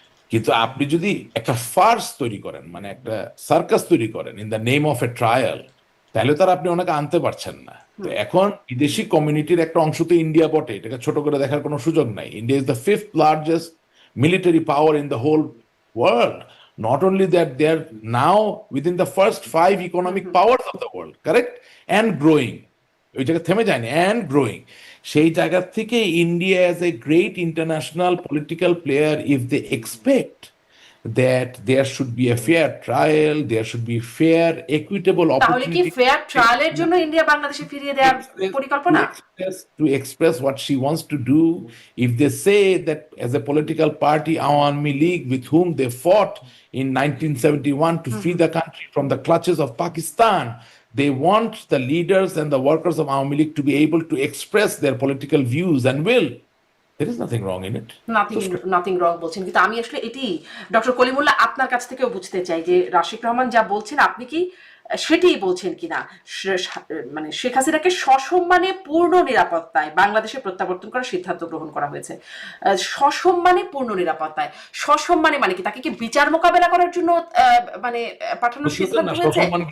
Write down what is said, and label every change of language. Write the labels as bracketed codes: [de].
[bn] কিন্তু আপনি যদি একটা ফার্স তৈরি করেন, মানে একটা সার্কাস তৈরি করেন [en] in the name of a trial, [bn] তাহলে তার আপনি ওনাকে আনতে পারছেন না। তো এখন বিদেশি কমিউনিটির একটা অংশ তো ইন্ডিয়া বটে, এটাকে ছোট করে দেখার কোনো সুযোগ নাই। [en] India is the 5th largest military power in the whole world. Not only that, they are now within the first 5 economic powers of the world, correct? And growing. [bn] ওই জায়গা থেমে যায়নি, [en] and growing. [bn] সেই জায়গা থেকে [en] India as a great international political player, if they expect that there should be a fair trial, there should be fair, equitable [bn] তাহলে কি [en] opportunity [bn] fair ট্রায়ালের জন্য ইন্ডিয়া বাংলাদেশে ফিরিয়ে দেওয়ার পরিকল্পনা? [en] to express what she wants to do. If they say that as a political party, Awami League, with whom they fought in 1971 to free the country from the clutches of Pakistan, they want the leaders and the workers of Awami League to be able to express their political views and will. There is nothing wrong in it. [bn] Nothing wrong বলছেন, কিন্তু আমি আসলে এটি doctor Kalimullah আপনার কাছ থেকেও বুঝতে চাই যে রাশিক রহমান যা বলছেন আপনি কি সেটাই বলছেন কিনা, মানে শেখ হাসিনাকে সসম্মানে পূর্ণ নিরাপত্তায় বাংলাদেশে প্রত্যাবর্তন করার সিদ্ধান্ত গ্রহণ করা হয়েছে। সসম্মানে পূর্ণ নিরাপত্তায়, সসম্মানে মানে কি, তাকে কি বিচার মোকাবেলা করার জন্য মানে পাঠানোর সিদ্ধান্ত হয়েছে?